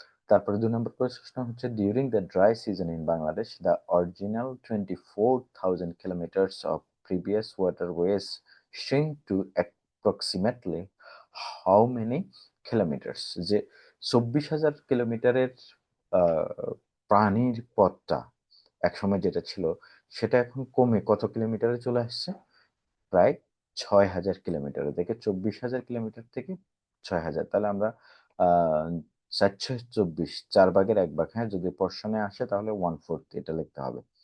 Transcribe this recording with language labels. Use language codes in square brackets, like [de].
[bn] তারপরে 2 নম্বর প্রশ্ন হচ্ছে, [en] During the dry season in Bangladesh the original 24,000 kilometres of previous waterways shrink to approximately how many kilometers? [bn] যে 24,000 কিলোমিটারের প্রাণীর পথটা একসময় যেটা ছিল সেটা এখন কমে কত কিলোমিটারে চলে আসছে? প্রায় 6,000 কিলোমিটারে থেকে 24,000 কিলোমিটার থেকে 6,000। তাহলে আমরা 424 4/1 হ্যাঁ, যদি পোর্শনে আসে তাহলে 1/4 এটা লিখতে হবে।